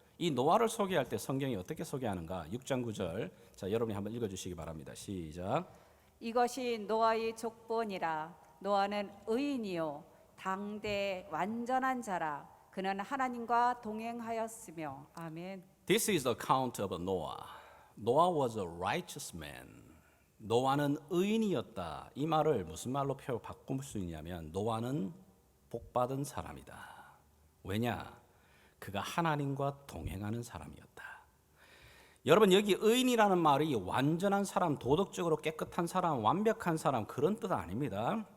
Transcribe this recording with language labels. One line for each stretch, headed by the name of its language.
Korean: 이 노아를 소개할 때 성경이 어떻게 소개하는가? 6장 9절. 자, 여러분이 한번 읽어주시기 바랍니다. 시작. 이것이 노아의 족본이라. 노아는 의인이요 당대 완전한 자라. 그는 하나님과 동행하였으며. 아멘.
English: This is the account of Noah. Noah was a righteous man.
Korean: 노아는 의인이었다. 이 말을 무슨 말로 바꿀 수 있냐면 노아는 복받은 사람이다. 왜냐? 그가 하나님과 동행하는 사람이었다. 여러분 여기 의인이라는 말이 완전한 사람, 도덕적으로 깨끗한 사람, 완벽한 사람 그런 뜻 아닙니다.